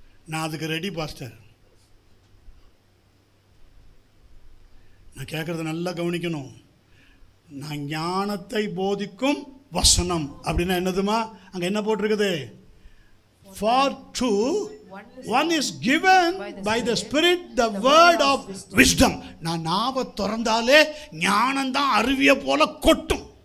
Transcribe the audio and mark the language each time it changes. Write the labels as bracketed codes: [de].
[ta] நான் அதுக்கு ready pastor. நான் கேட்குறத நல்லா கவனிக்கணும். நான் ஞானத்தை போதிக்கும் வசனம் அப்படின்னா என்னதுமா? அங்கே என்ன போட்டிருக்குது? [en] For to one is given by the Spirit the word of wisdom. [ta] நான் நாவை திறந்தாலே ஞானம் தான் அருவியை போல கொட்டும்.